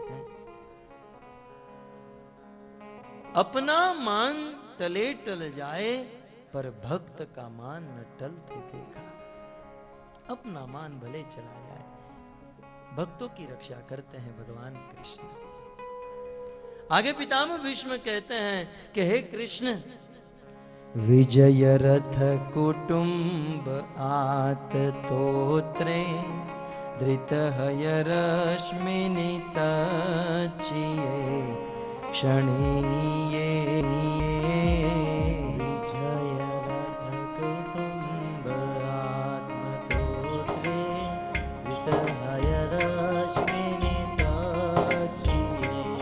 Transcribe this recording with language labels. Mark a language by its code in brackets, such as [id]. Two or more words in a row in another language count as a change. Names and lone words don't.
[hi] अपना मान टले टल जाए, पर भक्त का मान न टलते देखा। अपना मान भले चला जाए, भक्तों की रक्षा करते हैं भगवान कृष्ण। आगे पितामह भीष्म कहते हैं कि हे कृष्ण, [sa] विजय रथ कुटुंब आत तोत्रे, धृत हय रश्मिनि तचिये, क्षणीये विजय रथ कुटुंब आत्मतोत्रे, धृत हय रश्मिनि तचिये,